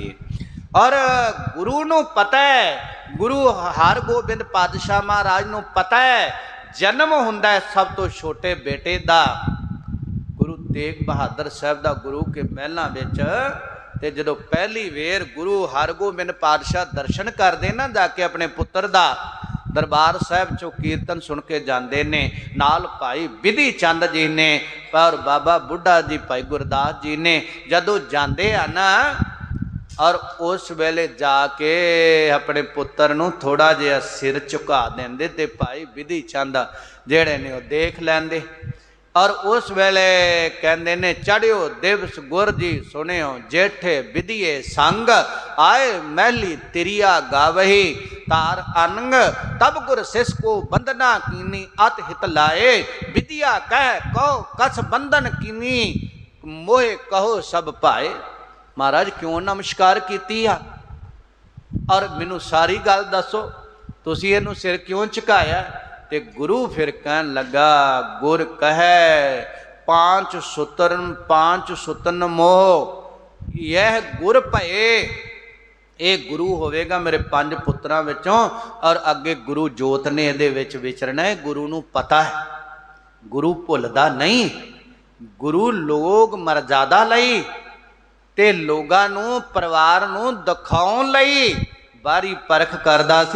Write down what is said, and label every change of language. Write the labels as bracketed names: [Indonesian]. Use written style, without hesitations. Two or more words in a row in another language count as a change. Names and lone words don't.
[Punjabi] ਔਰ ਗੁਰੂ ਨੂੰ ਪਤਾ ਹੈ ਗੁਰੂ ਹਰਿਗੋਬਿੰਦ ਪਾਤਸ਼ਾਹ ਮਹਾਰਾਜ ਨੂੰ ਪਤਾ ਹੈ ਜਨਮ ਹੁੰਦਾ ਹੈ ਸਭ ਤੋਂ ਛੋਟੇ ਬੇਟੇ ਦਾ। ਗੁਰੂ ਤੇਗ ਬਹਾਦਰ ਸਾਹਿਬ ਦਾ ਗੁਰੂ ਕੇ ਮਹਿਲਾਂ ਵਿਚ ਤੇ ਜਦੋਂ ਪਹਿਲੀ ਵਾਰ ਗੁਰੂ ਹਰਿਗੋਬਿੰਦ ਪਾਤਸ਼ਾਹ ਦਰਸ਼ਨ ਕਰਦੇ ਨਾ ਜਾ ਕੇ ਆਪਣੇ ਪੁੱਤਰ ਦਾ ਦਰਬਾਰ ਸਾਹਿਬ ਚੋਂ ਕੀਰਤਨ ਸੁਣ ਕੇ ਜਾਂਦੇ ਨੇ ਨਾਲ ਭਾਈ ਬਿਧੀ ਚੰਦ ਜੀ ਨੇ ਔਰ ਬਾਬਾ ਬੁੱਢਾ ਜੀ ਭਾਈ ਗੁਰਦਾਸ ਜੀ ਨੇ ਜਦੋਂ ਜਾਂਦੇ ਹੈਂ ਨਾ ਔਰ ਉਸ ਵੇਲੇ ਜਾ ਕੇ ਆਪਣੇ ਪੁੱਤਰ ਨੂੰ ਥੋੜ੍ਹਾ ਜਿਹਾ ਸਿਰ ਝੁਕਾ ਦਿੰਦੇ ਤੇ ਭਾਈ ਬਿਧੀ ਚੰਦ ਜਿਹੜੇ ਨੇ ਵੋ ਦੇਖ ਲੈਂਦੇ। ਔਰ ਉਸ ਵੇਲੇ ਕਹਿੰਦੇ ਨੇ ਚੜ੍ਹਿਓ ਦਿਵਸ ਗੁਰ ਜੀ ਸੁਨਿਓ ਜੇਠੇ ਬਿਧੀਏ ਸੰਗ ਆਏ ਮਹਿਲੀ ਤਿਰੀਆ ਗਾਵਹੀ ਤਾਰ ਅਨੰਗ ਤਬ ਗੁਰ ਸਿਸ ਕੋ ਬੰਦਨਾ ਕੀਨੀ ਅਤਿ ਹਿਤ ਲਾਏ ਬਿਧੀਆ ਕਹਿ ਕਹੋ ਕਸ ਬੰਧਨ ਕੀਨੀ ਮੋਹੇ ਕਹੋ ਸਭ ਪਾਏ। ਮਹਾਰਾਜ ਕਿਉਂ ਨਮਸਕਾਰ ਕੀਤੀ ਆ ਔਰ ਮੈਨੂੰ ਸਾਰੀ ਗੱਲ ਦੱਸੋ ਤੁਸੀਂ ਇਹਨੂੰ ਸਿਰ ਕਿਉਂ ਝੁਕਾਇਆ? ਤੇ ਗੁਰੂ ਫਿਰ ਕਹਿਣ ਲੱਗਾ ਗੁਰ ਕਹੇ ਪਾਂਚ ਸੁਤਨ ਮੋਹ ਯਹ ਗੁਰ ਭਯੇ। ਯੇ ਗੁਰੂ ਹੋਵੇਗਾ ਮੇਰੇ ਪੰਜ ਪੁੱਤਰਾਂ ਵਿਚੋਂ ਔਰ ਅੱਗੇ ਗੁਰ ਜੋਤ ਨੇ ਇਹਦੇ ਵਿਚ ਵਿਚਰਨਾ ਹੈ। ਗੁਰੂ ਨੂੰ ਪਤਾ ਹੈ ਗੁਰੂ ਭੁੱਲਦਾ ਨਹੀਂ। ਗੁਰੂ ਲੋਕ ਮਰਯਾਦਾ ਲਈ ਤੇ ਲੋਕਾਂ ਨੂੰ ਪਰਿਵਾਰ ਨੂੰ ਦਿਖਾਉਣ ਲਈ ਬਾਰੀ ਪਰਖ ਕਰਦਾ ਸੀ।